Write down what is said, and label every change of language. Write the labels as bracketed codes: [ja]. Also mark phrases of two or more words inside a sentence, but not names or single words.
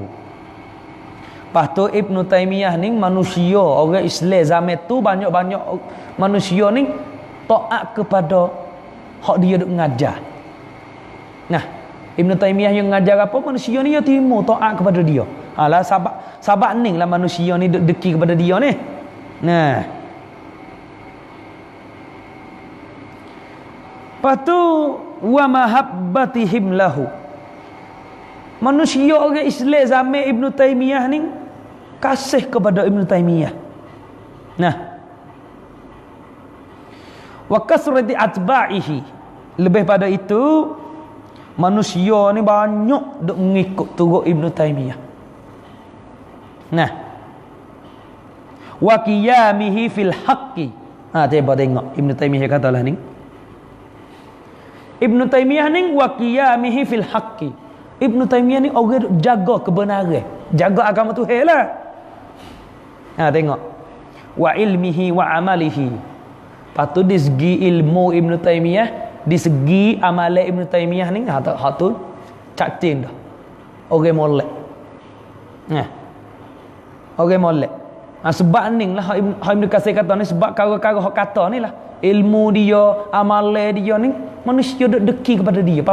[ms] Lepas tu Ibnu Taimiyah ni manusia orang Islam zaman tu banyak-banyak manusia ni taat kepada hak dia duk ngajar. Nah, Ibnu Taimiyah yang ngajar apa manusia ni dia terima taat kepada dia. Alah sabak ni lah manusia ni deki kepada dia ni. [ar] Nah, patu ومحبتهم له. [ms] Manusia orang Islam zaman Ibnu Taimiyah ni kasih kepada Ibnu Taimiyah. [ar] Nah, وكثرة أتباعه. [ms] Lebih pada itu manusia ni banyak duk mengikut turut Ibnu Taimiyah. [ar] Nah, وقيامه في الحق. [ms] Coba tengok Ibnu Taimiyah katalah ni. Ibnu Taimiyah ni [ar] وقيامه في الحق. [ms] Ibnu Taimiyah ni orang jaga kebenaran, jaga agama Tuhan lah. Tengok. [ar] وعلمه وعمله. [ms] Patu di segi ilmu Ibnu Taimiyah, di segi amalan Ibnu Taimiyah ni hak tu cacing dah. Orang molek. Orang molek. Sebab ni lah Ibnu Katsir kata ni sebab kara-kara hak kata ni lah. Ilmu dia, amalan dia ni manusia duk deki kepada dia.